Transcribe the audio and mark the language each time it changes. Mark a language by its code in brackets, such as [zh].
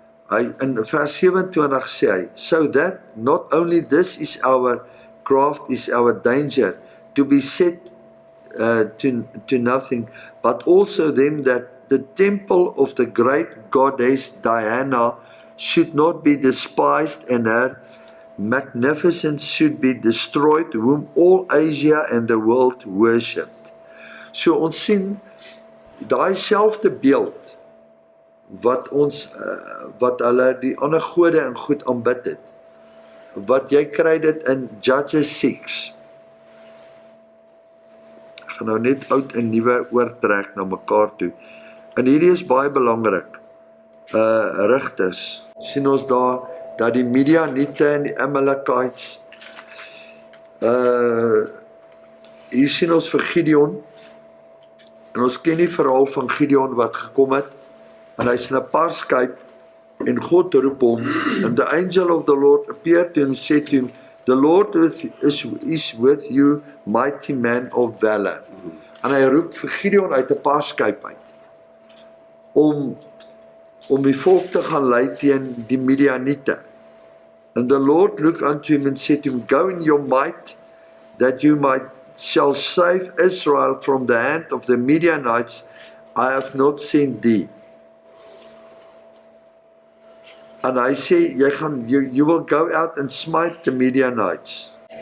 [af] Hy in vers 27 sê hy, [en] so that not only this is our craft, is our danger to be set to nothing, but also them that the temple of the great goddess Diana should not be despised, and her magnificence should be destroyed, whom all Asia and the world worshipped. [af] So ons sien daai selfde beeld wat hulle die ander gode en goed aanbid het, wat jy kry dit in Judges 6. Ek gaan nou net oud en nuwe oortrek na mekaar toe, en hierdie is baie belangrik. Rigters, sien ons daar, dat die Midianiete en die Amalekites, hier sien ons vir Gideon, en ons ken die verhaal van Gideon wat gekom het, en hy is in 'n paarskyp, en God roep hom, [en] and the angel of the Lord appeared to him, said to him, the Lord is with you, mighty man of valor. [af] En hy roep vir Gideon uit 'n paarskyp uit, om die volk te gaan lei teen die Midianiete. [en] And the Lord looked unto him and said to him, go in your might, that you shall save Israel from the hand of the Midianites. I have not sent thee. [af] En hy sê, [en] you will go out and smite the Midianites.